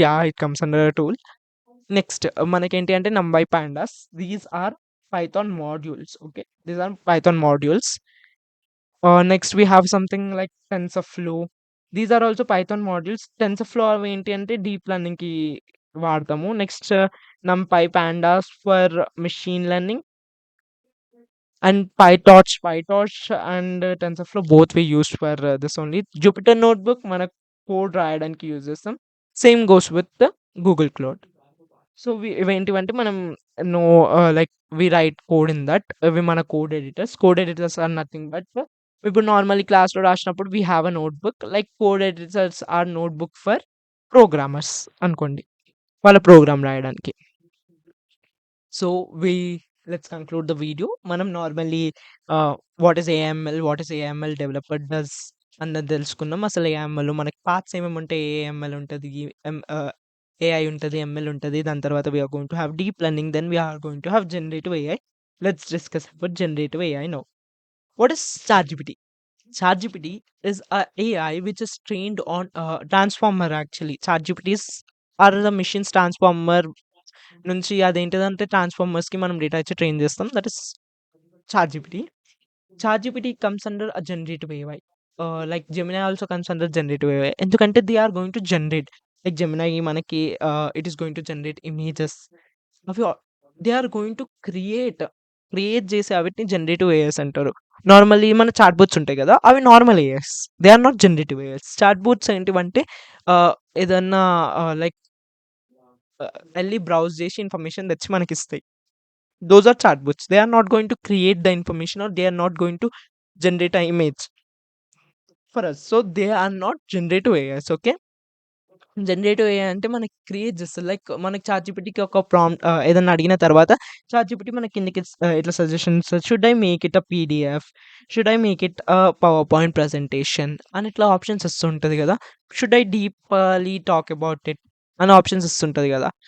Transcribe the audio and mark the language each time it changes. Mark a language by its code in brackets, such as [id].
[en] Yeah! It comes under a tool. [te] Next మనకేంటి అంటే [en] NumPy pandas. These are Python modules. Okay. These are Python modules. Next we have something like TensorFlow. These are also Python modules. [te] టెన్సర్‌ఫ్లో అవి ఏంటి అంటే deep లెర్నింగ్‌కి వాడతాము. [en] Next NumPy pandas for machine learning. And PyTorch and TensorFlow both we used for this only. Jupyter Notebook [te] మన code రాయడానికి use చేస్తాం. [en] Same goes with the Google cloud. So, [te] ఇవేంటివంటే మనం [en] No like we write code in that. [te] ఇవి మన code editors. [en] code editors are nothing but [te] ఇప్పుడు normally క్లాస్‌లో రాసినప్పుడు [en] We have a notebook. Like code editors are notebook for programmers అనుకోండి. [te] వాళ్ళ programme రాయడానికి. [en] So, let's conclude the video. మనం normally what is AML, what is AML developer does అన్నది తెలుసుకున్నాం. [te] అసలు ఏఎంఎల్‌లో మనకి పార్ట్స్ ఏమేమి ఉంటాయి? ఏఎంఎల్ ఉంటది. ఏఐ ఉంటది. ఎంఎల్ ఉంటది. [en] దాని తర్వాత we are going to have deep learning. Then we are going to have generative AI. Let's discuss about generative AI now. What is ChatGPT? ChatGPT is a AI which is trained on a transformer actually. ChatGPTs are the machines transformer [te] నుంచి అదేంటిదంటే ట్రాన్స్‌ఫార్మర్స్‌కి మనం data ఇచ్చి train చేస్తాం. [en] That is ChatGPT. ChatGPT comes under a generative AI. Like Gemini also comes under generative AI. ఎందుకంటే they are going to generate. Like Gemini మనకి it is going to generate images. అవి they are going to create. [te] Create చేసే వాటిని generative AIs అంటారు. Normally మన chat boats ఉంటాయి కదా! అవి normal AIs. [en] They are not generative AIs. [te] Chat boats ఏంటివంటే ఏదన్నా లైక్ ఎళ్లి బ్రౌజ్ చేసి ఇన్ఫర్మేషన్ తెచ్చి మనకిస్తాయి. [en] Those are chatbots. They are not going to create the information, or they are not going to generate an image for us. So they are not generative AIs. Okay. [te] Generative AI అంటే మనకి create చేస్తది. Like మనకి చాట్‌జీపీటీకి ఒక ఏదన్నా అడిగిన తర్వాత ChatGPT మనకి కిందకి ఇట్లా suggestions [en] Should I make it PDF? Should I make it PowerPoint presentation? [te] అని ఇట్లా ఆప్షన్స్ ఇస్తుంటది కదా! [en] Should I deeply talk about it? [te] అని ఆప్షన్స్ ఇస్తుంటది కదా!